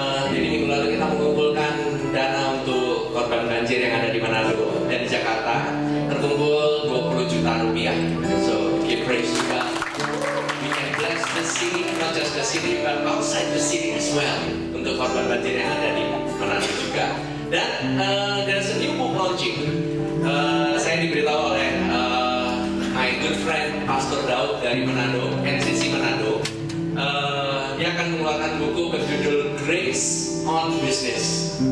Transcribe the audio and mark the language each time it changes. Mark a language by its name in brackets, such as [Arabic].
[Indonesian] Jadi minggu lalu kita mengumpulkan dana untuk korban banjir yang ada di Manado dan di Jakarta. Terkumpul 20 juta rupiah. [English] So, give praise to God. We can bless the city, not just the city, but outside the city as well. [Indonesian] Untuk korban banjir yang ada di Manado juga. Dan [English] there's a new book launching. [Indonesian] Saya diberitahu oleh [English] my good friend [Indonesian] Pastor Daud dari Manado, NCC Manado. Dia akan mengeluarkan buku berjudul Grace on Business.